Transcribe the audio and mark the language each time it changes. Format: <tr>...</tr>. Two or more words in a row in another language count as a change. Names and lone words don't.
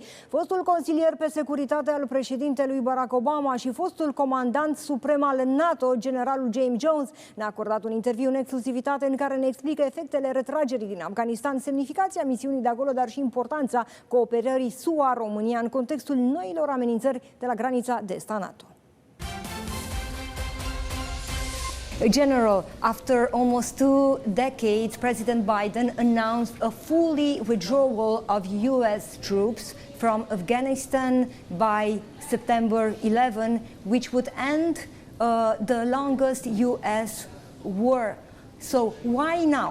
<ro>Fostul consilier pe securitate al președintelui Barack Obama și fostul comandant suprem al NATO, generalul James Jones, ne-a acordat un interviu în exclusivitate în care ne explică efectele retragerii din Afganistan, semnificația misiunii de acolo, dar și importanța cooperării SUA-România în contextul noilor amenințări de la granița de est a NATO.</ro> <en>General, after almost 2 decades, President Biden announced a fully withdrawal of U.S. troops from Afghanistan by September 11, which would end the longest U.S. war. So why now?</en>